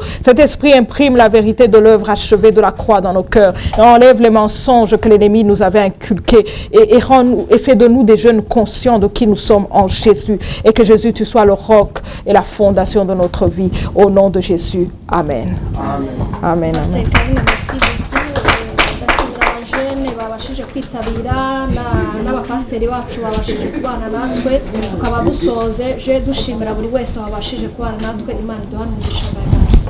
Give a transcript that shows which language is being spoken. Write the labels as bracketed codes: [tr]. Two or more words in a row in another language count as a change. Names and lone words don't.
[fr] Cet esprit imprime la vérité de l'œuvre achevée de la croix dans nos cœurs et enlève les mensonges que l'ennemi nous avait inculqués et fait de nous des jeunes conscients de qui nous sommes en Jésus et que Jésus, tu sois le roc et la fondation de notre vie. Au nom de Jésus. Amen. Amen. Amen. Pasteur Karine, merci beaucoup. [rw] Ndashimira abajene babashije kwitabira n'abapasiteri bacu babashije kubana natwe tukaba dusoze je dushimira buri wese wabashije kubana natwe Imana iduha umugisha.